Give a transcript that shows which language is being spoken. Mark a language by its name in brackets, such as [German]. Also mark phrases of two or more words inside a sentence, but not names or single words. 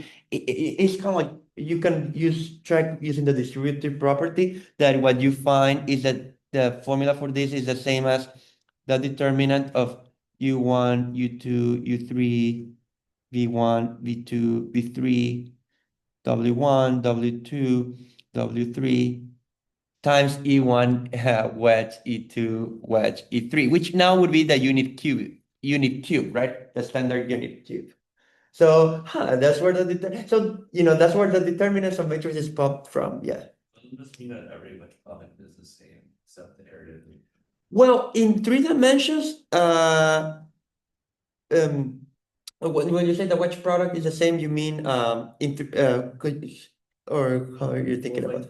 [English] It's kind of like you can check using the distributive property that what you find is that the formula for this is the same as the determinant of U1, U2, U3, V1, V2, V3, W1, W2, W3, times E1 wedge E2 wedge E3, which now would be the unit cube, right? The standard unit cube. So that's where that's where the determinants of matrices pop from. Yeah. Doesn't this mean that every wedge product is the same except the area? Well, in 3 dimensions, um, when you say the wedge product is the same, you mean or how are you thinking about it?